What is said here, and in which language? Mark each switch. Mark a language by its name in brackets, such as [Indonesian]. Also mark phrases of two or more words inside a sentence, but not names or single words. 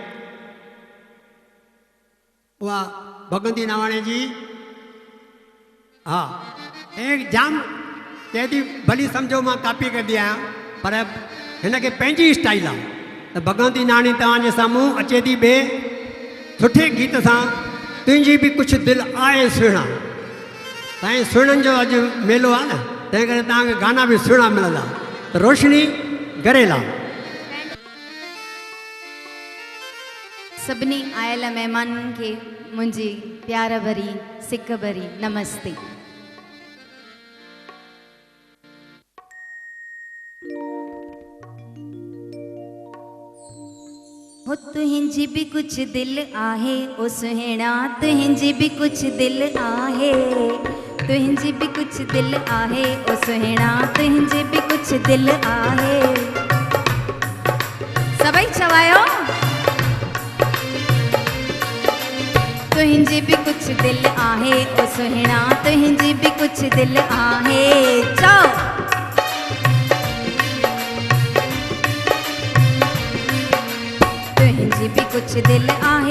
[Sindhi] उहा भगवंती नावाणीअ जी हा ऐं जाम चए थी भली सम्झो मां कापी कंदी आहियां पर हिनखे पंहिंजी स्टाइल आहे त भगवंती नावाणी तव्हांजे साम्हूं अचे थी ॿिए सुठे गीत सां तुंहिंजी बि कुझु दिलि आहे सुहिणा तव्हांजे सुहिणनि जो अॼु मेलो आहे न तंहिं करे तव्हांखे गाना बि सुहिणा मिलंदा त रोशनी गरेला सभिनी आयल महिमाननि खे मुंहिंजी प्यार भरी सिक भरी नमस्ते हो तुंहिंजी बि कुझु दिलि आहे ओ सुहिणा तुंहिंजी बि कुझु दिलि आहे तुंहिंजी बि कुझु दिलि आहे ओ सुहिणा तुंहिंजी बि कुझु दिलि आहे सभई चवायो तुंहिंजी बि कुझु दिलि आहे ओ सुहिणा तुंहिंजी बि कुझु दिलि आहे चओ तुंहिंजी बि कुझु दिलि आहे